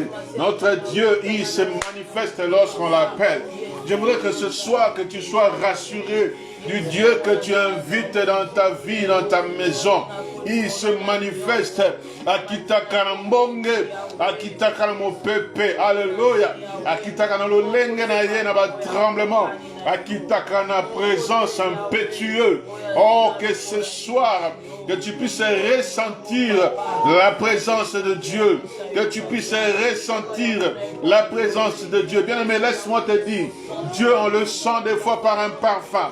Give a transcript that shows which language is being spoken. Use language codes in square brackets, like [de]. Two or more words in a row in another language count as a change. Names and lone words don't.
[fr] Notre Dieu, il se manifeste lorsqu'on l'appelle. Je voudrais que ce soir, que tu sois rassuré du Dieu que tu invites dans ta vie, dans ta maison. Il se manifeste à Kitakarambonge, à Kitakarmopepe, alléluia, à Kitakanololenge [ln] na ye na ba [fr] tremblement, à Kitakana présence impétueuse. Oh, que ce soir, que tu puisses ressentir la présence de Dieu, que tu puisses ressentir la présence de Dieu. Bien-aimé, laisse-moi te dire, Dieu, on le sent des fois par un parfum.